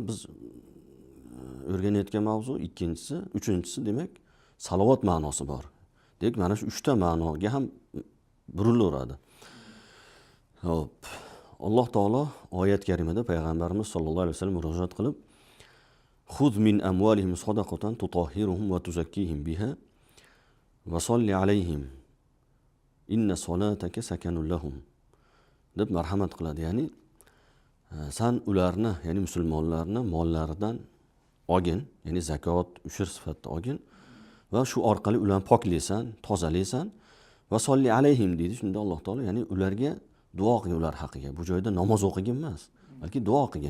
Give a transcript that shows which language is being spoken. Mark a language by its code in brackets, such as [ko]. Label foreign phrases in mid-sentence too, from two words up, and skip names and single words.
[uz] Biz o'rganayotgan mavzu ikkinchisi, uchinchisi demak salovat ma'nosi bor. Demak, mana shu 3 ta ma'noga ham burilaveradi. Xo'p. Alloh taolo oyat karimada payg'ambarimiz [ar] صلى الله عليه وسلم [uz] murojaat qilib, [ar] "خذ من أموالهم صدقة تطهرهم وتزكيهم بها وصل عليهم. إن صلاتك سكن لهم." [uz] deb marhamat qiladi. Ya'ni sen ularni, ya'ni musulmonlarni mollaridan olgin, ya'ni zakot, ushur sifatida olgin va shu orqali ularni poklaysan, tozalaysan va [ar] صل عليهم [uz] deydi. Shunda Alloh taolo, ya'ni ularga duo qilgin ular haqiga. Bu joyda namoz o'qigin emas, balki duo qilgin.